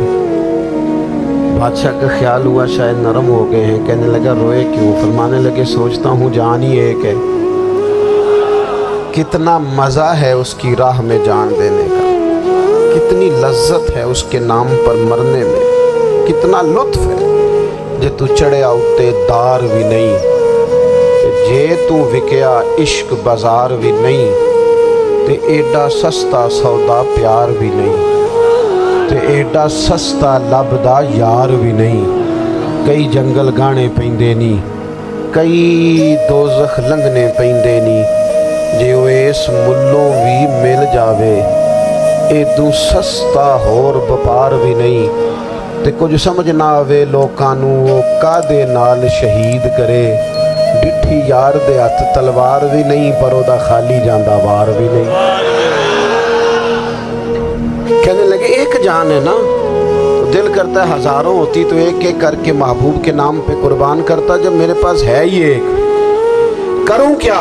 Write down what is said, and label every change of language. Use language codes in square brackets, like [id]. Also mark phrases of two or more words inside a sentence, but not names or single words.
[ur] بادشاہ کا خیال ہوا شاید نرم ہو گئے ہیں، کہنے لگا روئے کیوں؟ فرمانے لگے سوچتا ہوں جان ہی ایک ہے، کتنا مزہ ہے اس کی راہ میں جان دینے کا، کتنی لذت ہے اس کے نام پر مرنے میں، کتنا لطف ہے۔ [pa] جے تو چڑھیا اتے دار بھی نہیں، جے تو وکیا عشق بازار بھی نہیں، تے ایڈا سستا سودا پیار بھی نہیں، تے ایڈا سستا لبدا یار بھی نہیں۔ کئی جنگل گانے پیندے نہیں، کئی دوزخ لنگنے پیندے نہیں، جے وہ اس ملوں بھی مل جاوے، ایدوں سستا ہور بپار بھی نہیں۔ تے کچھ سمجھ نہ آوے لوکانوں وہ کادے نال شہید کرے، ڈٹھی یار دے ہاتھ تلوار بھی نہیں، پر او دا خالی جاندہ وار بھی نہیں۔ [ur] کہنے لگے ایک جان ہے نا، دل کرتا ہے ہزاروں ہوتی تو ایک ایک کر کے محبوب کے نام پہ قربان کرتا، جب میرے پاس ہے ہی ایک، کروں کیا؟